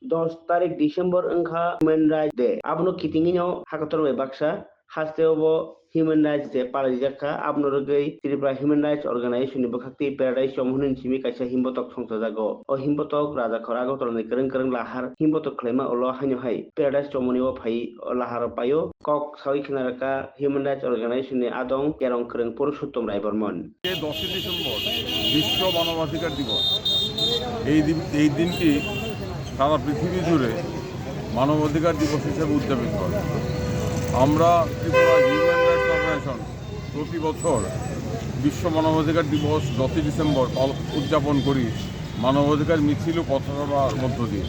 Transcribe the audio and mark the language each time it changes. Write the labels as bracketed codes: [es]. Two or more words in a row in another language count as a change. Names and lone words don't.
[trp] 10 tarik Disember engkha [en] Human Rights Day. [trp] Abno kitingino hakator me baksa hasteobo [en] Human Rights Day [trp] palijaka abno rogai Tripura Human Rights Organization ni bakakti Paradise Chomhunin chimi kaisa himbotok songsajago. O himbotok raja khorago torni kereng kereng lahar himbotok klema olo hanyo hai. Paradise Chomhuni o phai lahar payo kok sawi khinaraka Human Rights Organization ni adong kerong kereng Purushottom Rai Burman. [bn] 10 ডিসেম্বর বিশ্ব মানবাধিকার দিবস। এই দিনটি সারা পৃথিবী জুড়ে মানবাধিকার দিবস হিসেবে উদযাপিত করে। আমরা ত্রিপুরা হিউম্যান রাইটস অর্গানাইজেশন প্রতি বছর বিশ্ব মানবাধিকার দিবস 10 ডিসেম্বর উদযাপন করি মানবাধিকার মিছিল ও পথসভার মধ্য দিয়ে।